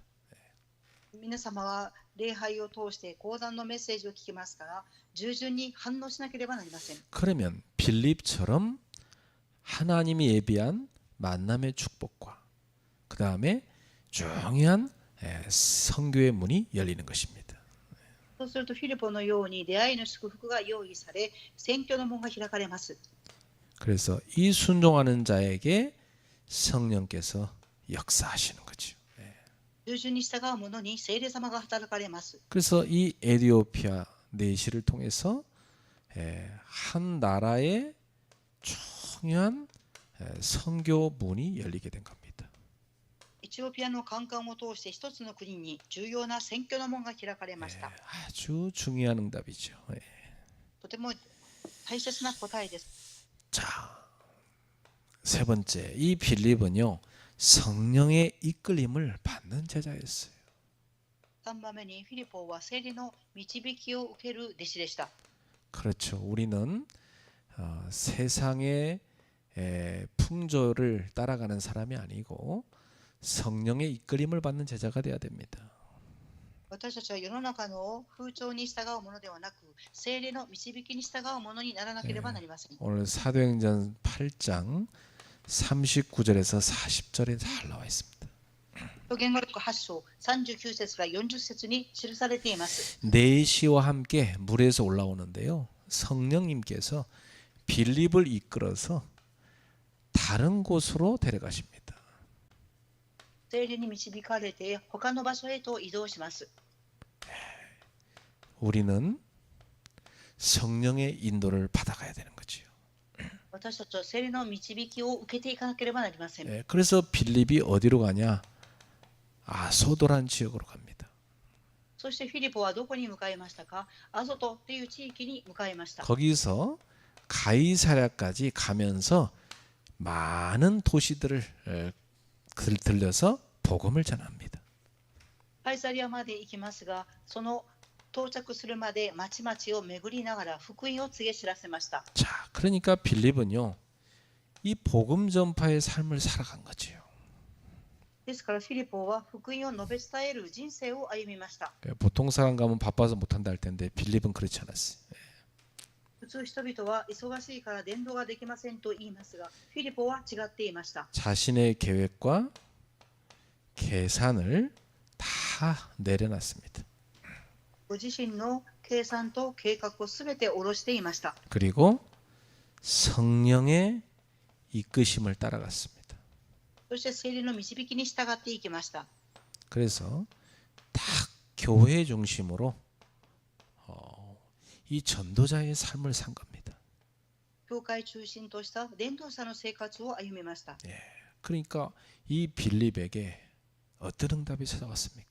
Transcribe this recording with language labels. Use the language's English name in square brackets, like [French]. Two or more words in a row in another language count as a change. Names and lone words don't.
[Japanese] 皆様は礼拝を通して講談のメッセージを聞きますから従順に反応しなければなりません。 [Korean] 그러면 빌립처럼 하나님이 예비한 만남의 축복과 그 다음에 중요한 선교의 문이 열리는 것입니다. [Japanese] そうするとフィリポのように出会いの祝福が用意され宣教の門が開かれます。 [Korean] 그래서 이 순종하는 자에게 성령께서 역사하시는 거죠. [Japanese] 従順に従う者に聖霊様が働かれます。 [Korean] 그래서 이 에디오피아 내시를 통해서 한 나라의 중요한 선교 문이 열리게 된 겁니다. [Japanese] エチオピアのカンカンを通して一つの国に重要な選挙の門が開かれました。 [Korean] 아주 중요한 응답이죠. [Japanese] とても大切な答えです。 [Korean] 자, 세 번째, 이 빌립은요 성령의 이끌림을 받는 제자였어요. [Japanese] 3 番目にフィリポは聖霊の導きを受ける弟子でした。 [Korean] 그렇죠. 우리는 세상의 풍조를 따라가는 사람이 아니고 성령의 이끌림을 받는 제자가 되어야 됩니다. [Japanese] 私たちは世の中の風潮に従うものではなく、聖霊の導きに従うものにならなければなりません。 [Korean] 오늘 사도행전 8장 39절에서 40절에 잘 나와 있습니다. [Japanese] 言語録8章39節から40節に記されています。 [Korean] 내시와 함께 물에서 올라오는데요. 성령님께서 빌립을 이끌어서 다른 곳으로 데려가십니다. [Japanese] 聖霊に導かれて他の場所へと移動します。 [Korean] 우리는 성령의 인도를 받아가야 되는 거지요. [Japanese] 私たちは聖霊の導きを受けていかなければなりません。 [Korean] 그래서 빌립이 어디로 가냐? 아소도란 지역으로 갑니다. [Japanese] そしてフィリポはどこに向かいましたか？アゾトという地域に向かいました。 [Korean] 거기서 가이사랴까지 가면서 많은 도시들을 들려서 복음을 전합니다. [Japanese] カイサリアまで行きますが、その到着するまで町々を巡りながら福音を告げ知らせました。 [Korean] 자, 그러니까 빌립은요, 이 복음 전파의 삶을 살아간 거지요. [Japanese] ですからフィリポは福音を述べ伝える人生を歩みました。 [Korean] 보통 사람 가면 바빠서 못한다 할 텐데 빌립은 그렇지 않았어요. [Japanese] 普通人々は忙しいから伝道ができませんと言いますが、フィリポは違っていました。 [Korean] 자신의 계획과 계산을 다 내려놨습니다. [Japanese] ご自身の計算と計画をすべて下ろしていました。 [Korean] 그리고 성령의 이끄심을 따라갔습니다. [Japanese] そして聖霊の導きに従っていきました。 [Korean] 그래서 딱 교회 중심으로 이 전도자의 삶을 산 겁니다. [Japanese] 教会中心とした伝道者の生活を歩みました。 [Korean] 그러니까 이 빌립에게 어떤 응답이 찾아왔습니까?